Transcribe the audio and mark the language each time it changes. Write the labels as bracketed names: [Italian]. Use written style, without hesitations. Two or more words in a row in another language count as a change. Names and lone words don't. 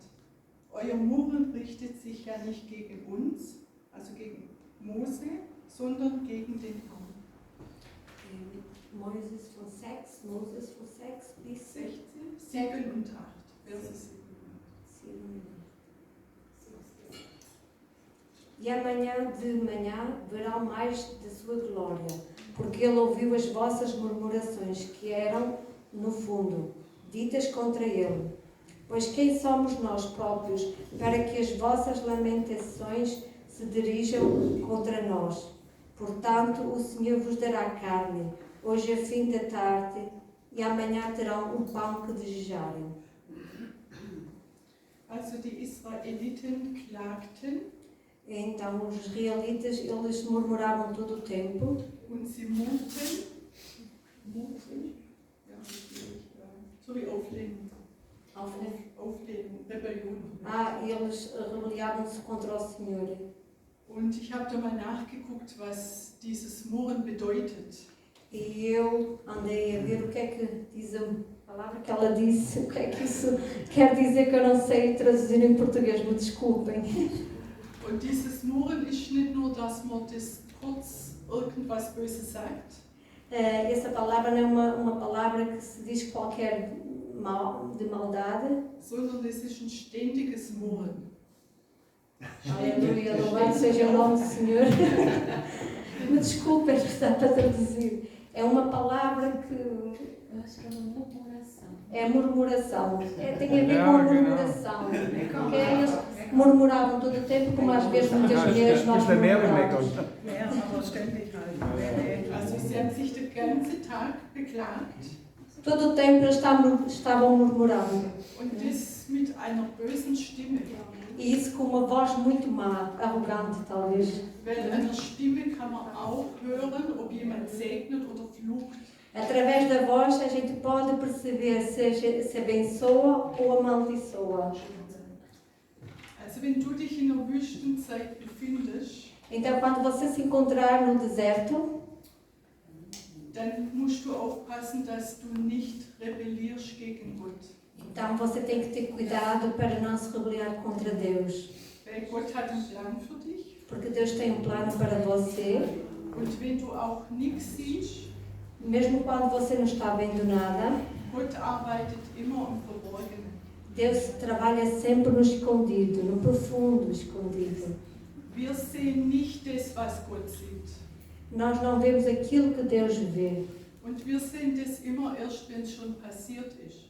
[German] Euer Murren richtet sich ja nicht gegen uns, also gegen Mose, sondern gegen den Herrn. Moses von 6 bis 16, 7 und 8. Verse 7 und 8. [Portuguese] E amanhã de manhã verão mais da sua glória, porque ele ouviu as vossas murmurações, que eram, no fundo, ditas contra ele. Pois quem somos nós próprios para que as vossas lamentações se dirijam contra nós? Portanto, o Senhor vos dará carne, hoje a fim da tarde, e amanhã terão o pão que desejarem. [German] Also die Israeliten klagten [Portuguese] Então, os israelitas, eles murmuravam todo o tempo. [German] und sie murrten, ja, so wie Auflehnung, Rebellion. [Portuguese] Eles rebeliavam-se contra o Senhor. [German] Und ich habe da mal nachgeguckt, was dieses Murren bedeutet. [Portuguese] E eu andei a ver o que é que diz a palavra que ela disse, o que é que isso quer dizer, que eu não sei traduzir em português, me desculpem. [German] Und dieses Murren ist nicht nur, dass man das kurz irgendwas Böses sagt, [Portuguese] Essa palavra não é uma palavra que se diz qualquer mal, de maldade. [German] sondern es ist ein ständiges Murren. [Portuguese] Aleluia, louvado seja o nome do Senhor. Me desculpem, está para traduzir. É uma palavra que Eu acho que é uma murmuração. é murmuração. Tem a ver com a murmuração. Porque eles murmuravam todo o tempo, como às vezes muitas mulheres nós murmuramos. [German] Ja, aber ständig halt. Also sie haben sich den ganzen Tag beklagt [Portuguese] Todo o tempo eles estavam murmurando. [German] und das mit einer bösen Stimme. [Portuguese] E isso com uma voz muito má, arrogante talvez. [German] Weil an der Stimme kann man auch hören, ob jemand segnet oder flucht. [Portuguese] Através da voz a gente pode perceber se abençoa ou amaldiçoa. [German] Also wenn du dich in der Wüstenzeit befindest, [Portuguese] Então quando você se encontrar no deserto, [German] dann musst du aufpassen, dass du nicht rebellierst gegen Gott. [Portuguese] então você tem que ter cuidado para não se rebeliar contra Deus. [German] Weil Gott hat einen Plan für dich. [Portuguese] Porque Deus tem um plano para você. [German] Und wenn du auch nichts siehst, [Portuguese] Mesmo quando você não está vendo nada, [German] Gott arbeitet immer im Verborgenen. [Portuguese] Deus trabalha sempre no escondido, no profundo escondido. [German] Wir sehen nicht das, was Gott sieht. [Portuguese] Nós não vemos aquilo que Deus vê. [German] Und wir sehen das immer erst, wenn es schon passiert ist.